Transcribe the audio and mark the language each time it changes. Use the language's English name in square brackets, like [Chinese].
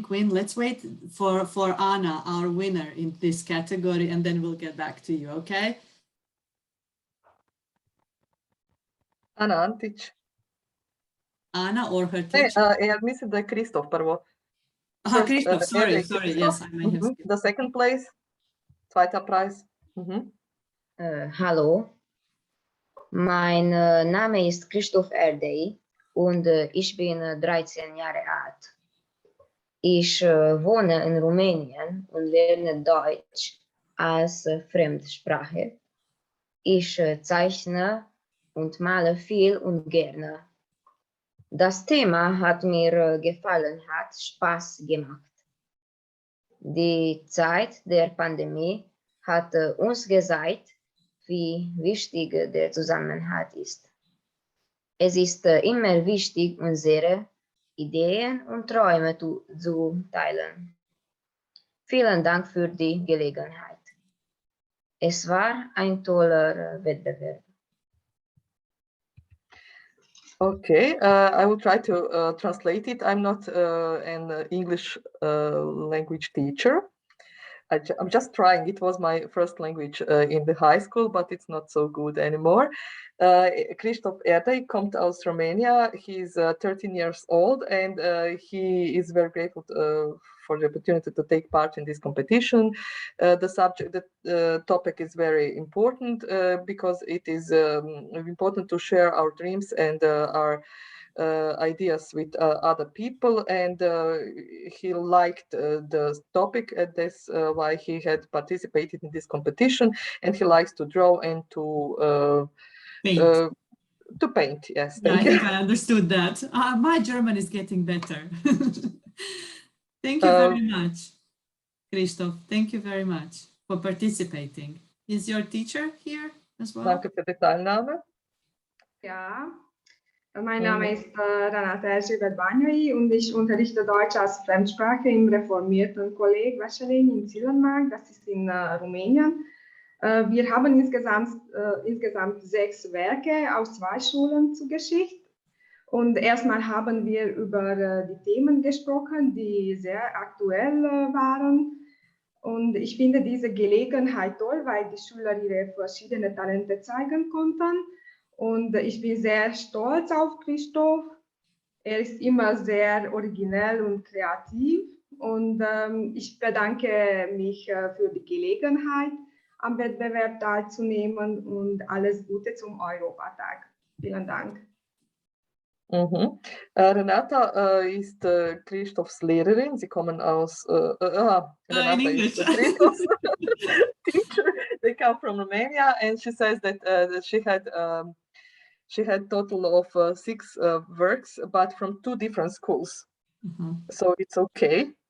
[English] Quinn, let's wait for Anna, our winner in this category, and then we'll get back to you, okay? Ana Antić. Anna or her teacher? [Croatian] Ja mislim da je Kristof prvo. [English] Kristof, sorry, yes, I may have skipped. The second place, [German] zweiter Preis. Hallo. Mein Name ist Christoph Erdei und ich bin 13 Jahre alt. Ich wohne in Rumänien und lerne Deutsch als Fremdsprache. Ich zeichne und male viel und gerne. Das Thema hat mir gefallen, hat Spaß gemacht. Die Zeit der Pandemie hat uns gezeigt, wie wichtig der Zusammenhalt ist. Es ist immer wichtig, unsere Ideen und Träume zu teilen. Vielen Dank für die Gelegenheit. Es war ein toller Wettbewerb. [English] Okay, I will try to translate it. I'm not an English language teacher. I'm just trying. It was my first language in the high school, but it's not so good anymore. Christoph Erdei [German] kommt aus [English] Romania. He's 13 years old, and he is very grateful for the opportunity to take part in this competition. The topic is very important because it is important to share our dreams and our ideas with other people, and he liked the topic, and that's why he had participated in this competition, and he likes to draw and to paint. Yes, I think I understood that. My German is getting better. Thank you very much, Christoph. Thank you very much for participating. Is your teacher here as well? [German] Danke für die Teilnahme. Ja. Mein Name ist Renate Erzsébet Bányai und ich unterrichte Deutsch als Fremdsprache im reformierten Kolleg Wesseling in Zielenmark, das ist in Rumänien. Wir haben insgesamt 6 Werke aus 2 Schulen zur Geschichte. Und erstmal haben wir über die Themen gesprochen, die sehr aktuell waren. Und ich finde diese Gelegenheit toll, weil die Schüler ihre verschiedenen Talente zeigen konnten. Und ich bin sehr stolz auf Christoph. Er ist immer sehr originell und kreativ. Und ich bedanke mich für die Gelegenheit, am Wettbewerb teilzunehmen und alles Gute zum Europatag. Vielen Dank. Renata ist Christophs Lehrerin. Sie kommen aus [English] Renata is Christoph's teacher. They come from Romania, and she says that she had total of 6 works, but from 2 different schools. So it's okay.